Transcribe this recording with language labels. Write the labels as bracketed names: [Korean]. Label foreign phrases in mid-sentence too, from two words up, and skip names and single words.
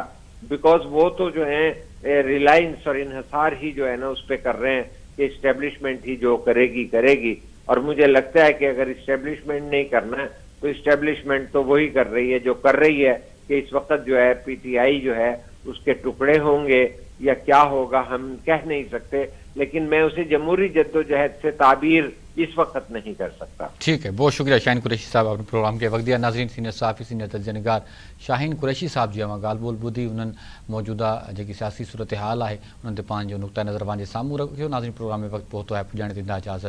[Urdu] بیکاز وہ تو جو ہیں ریلائنس اور انحصار ہی جو ہے نا اس پہ کر رہے ہیں کہ اسٹیبلشمنٹ ہی جو کرے گی، اور مجھے لگتا ہے کہ اگر اسٹیبلشمنٹ نہیں کرنا ہے تو اسٹیبلشمنٹ تو وہی کر رہی ہے جو کر رہی ہے، کہ اس وقت جو ہے پی ٹی آئی جو ہے اس کے ٹکڑے ہوں گے یا کیا ہوگا ہم کہہ نہیں سکتے، لیکن میں اسے جمہوری جدوجہد سے تعبیر اس وقت نہیں کر سکتا۔ ٹھیک ہے، بہت شکریہ شاہین قریشی صاحب اپنے پروگرام کے وقت دیا۔ ناظرین، سینئر صحافی سینئر تجزیہ نگار شاہین قریشی صاحب [Sindhi] جی ॻाल्हि ॿोल ॿुधी उन्हनि मौजूदा जेकी सियासी सूरत हाल आहे उन्हनि ते पंहिंजो नुक़्ता नज़र पंहिंजे साम्हूं रखियो। नाज़रीन, प्रोग्राम में वक़्तु पहुतो आहे, पुॼाणे ॾींदा इजाज़त।